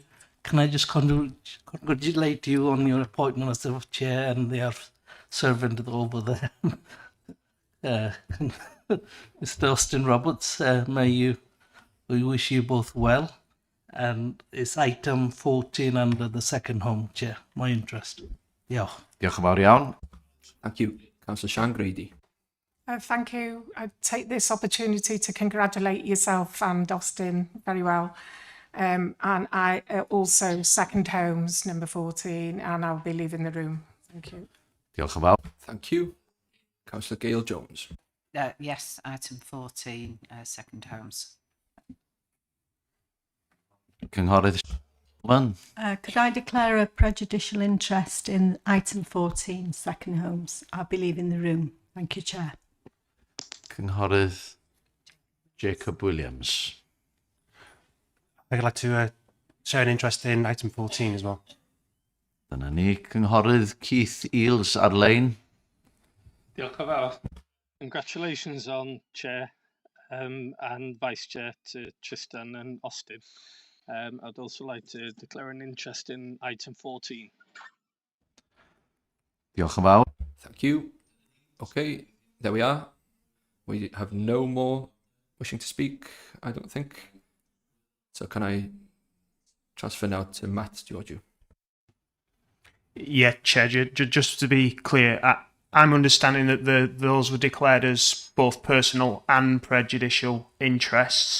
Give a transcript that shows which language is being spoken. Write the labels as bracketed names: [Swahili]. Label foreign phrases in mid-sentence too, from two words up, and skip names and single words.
[English] Can I just congratulate you on your appointment as the chair and their servant over there, Mr. Austin Roberts. We wish you both well. And it's item 14 under the second home, Chair. My interest. [Welsh] Diolch. Diolch yn fawr iawn. [English] Thank you. Councillor Sian Grady. Thank you. I take this opportunity to congratulate yourself and Austin very well. And I also second homes number 14, and I'll be leaving the room. Thank you. [Welsh] Diolch yn fawr. [English] Thank you. Councillor Gail Jones. Yes, item 14, second homes. [Welsh] Cynghorydd Sian. [English] Could I declare a prejudicial interest in item 14, second homes? I'll be leaving the room. Thank you, Chair. [Welsh] Cynghorydd Jacob Williams. [English] I'd like to show an interest in item 14 as well. [Welsh] Dyna ni. Cynghorydd Keith Eales ar-lein. Diolch yn fawr. [English] Congratulations on Chair and Vice Chair to Tristan and Austin. I'd also like to declare an interest in item 14. [Welsh] Diolch yn fawr. [English] Thank you. Okay, there we are. We have no more wishing to speak, I don't think. So can I transfer now to Matt Georgiou? Yeah, Chair, just to be clear, I'm understanding that those were declared as both personal and prejudicial interests.